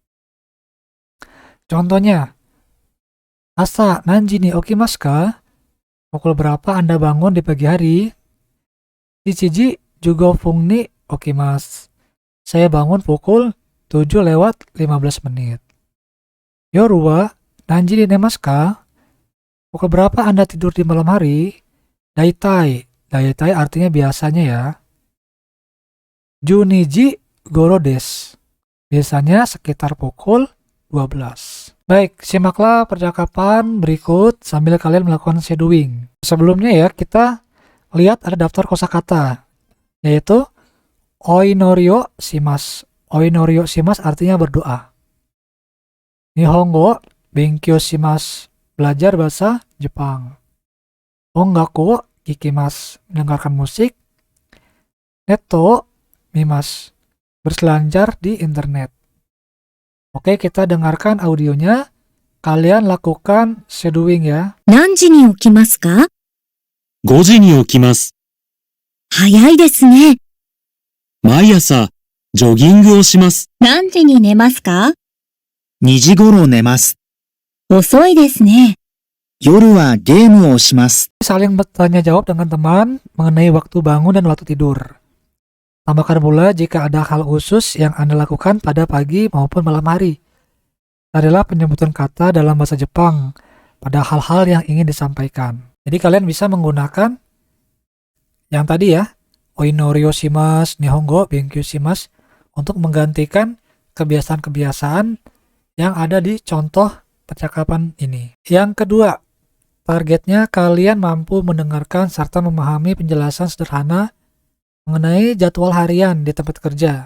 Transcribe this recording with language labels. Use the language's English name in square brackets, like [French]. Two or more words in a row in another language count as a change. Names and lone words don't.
[Japanese] Contohnya, 朝何時に起きますか? [Indonesian] Pukul berapa Anda bangun di pagi hari? [Japanese] 七時十五分に起きます. [Indonesian] Saya bangun pukul 7 lewat 15 menit. [Japanese] 夜は何時に寝ますか? [Indonesian] Pukul berapa Anda tidur di malam hari? Daitai. Daitai artinya biasanya ya. [Japanese] 十二時ごろです. [Indonesian] Biasanya sekitar pukul 12. Baik, simaklah percakapan berikut sambil kalian melakukan shadowing. Sebelumnya ya, kita lihat ada daftar kosakata, yaitu [Japanese] お祈りします. お祈りします [Indonesian] artinya berdoa. [Japanese] 日本語勉強します. [Indonesian] Belajar bahasa Jepang. [Japanese] 音楽聞きます. [Indonesian] Mendengarkan musik. [Japanese] ネット見ます. [Indonesian] Berselancar di internet. Oke, kita dengarkan audionya. Kalian lakukan shadowing ya. [Japanese] 何時に起きますか？ 5時に起きます。早いですね。毎朝ジョギングをします。何時に寝ますか？ 2時頃寝ます。遅いですね。夜はゲームをします。 [Indonesian] Saling bertanya jawab dengan teman mengenai waktu bangun dan waktu tidur. Tambahkan pula jika ada hal khusus yang Anda lakukan pada pagi maupun malam hari. Adalah penyebutan kata dalam bahasa Jepang pada hal-hal yang ingin disampaikan. Jadi kalian bisa menggunakan yang tadi ya, [Japanese] お祈りします、日本語勉強します, [Indonesian] untuk menggantikan kebiasaan-kebiasaan yang ada di contoh percakapan ini. Yang kedua, targetnya kalian mampu mendengarkan serta memahami penjelasan sederhana mengenai jadwal harian di tempat kerja.